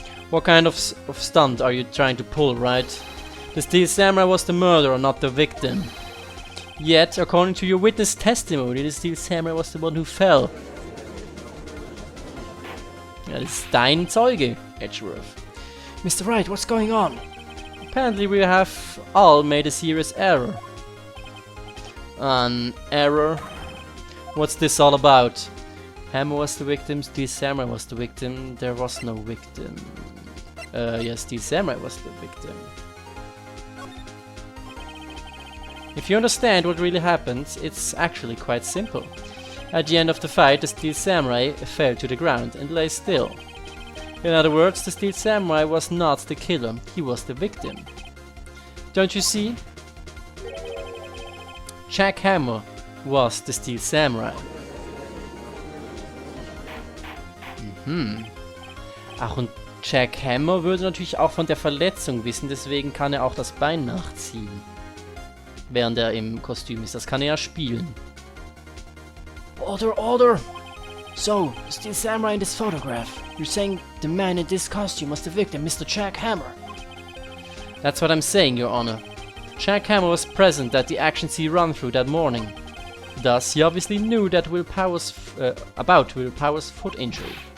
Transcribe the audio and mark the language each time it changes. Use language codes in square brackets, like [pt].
[en] What kind of stunt are you trying to pull, right? The Steel Samurai was the murderer, not the victim. Yet, according to your witness testimony, the Steel Samurai was the one who fell. [de] Ja, das ist dein Zeuge, Edgeworth. [en] Mr. Wright, what's going on? Apparently we have all made a serious error. An error? What's this all about? Hammer was the victim, Steel Samurai was the victim, there was no victim. Yes, Steel Samurai was the victim. If you understand what really happened, it's actually quite simple. At the end of the fight, the Steel Samurai fell to the ground and lay still. In other words, the Steel Samurai was not the killer, he was the victim. Don't you see? Jack Hammer was the Steel Samurai. [de] Ach, und Jack Hammer würde natürlich auch von der Verletzung wissen, deswegen kann er auch das Bein nachziehen. Während er im Kostüm ist. Das kann er ja spielen. [en] Order! So, the Steel Samurai in this photograph. You're saying the man in this costume was the victim, Mr. Jack Hammer. That's what I'm saying, Your Honor. Jack Hammer was present at the actions he ran through that morning. Thus, he obviously knew that about Will Power's foot injury.